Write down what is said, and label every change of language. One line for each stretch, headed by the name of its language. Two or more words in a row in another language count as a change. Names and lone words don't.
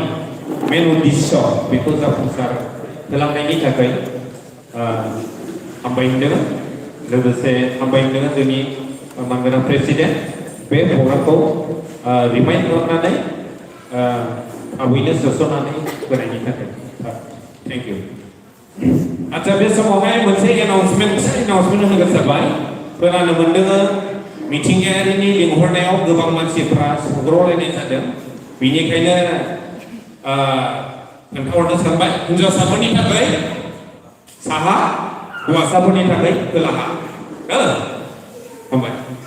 Bodo: मेन उद्देश्य बेखौ जाफुंसार होलांनायनि थाखाय हामबायहोदों लोगोसे हामबायहोदों जोंनि मानगोनां प्रेसिडेन्ट बे प्रग्रामखौ रिमाइन्ड खालामनानै थाबैनो सोसननानै होनायनि थाखाय
English: thank you
Bodo: अच्छा बे समावहाय मोनसे एनाउन्समेन्ट होनो गोसो जाबाय खोनानो मोनदों मिथिंगायारिनि लिंहरनायाव गोबां मानसिफ्रा सौग्रावलायनाय जादों बेनिखायनो खोन्थाहरनो सानबाय हिन्जावसाफोरनि थाखाय साहा हौवासाफोरनि थाखाय खोलाहा हामबाय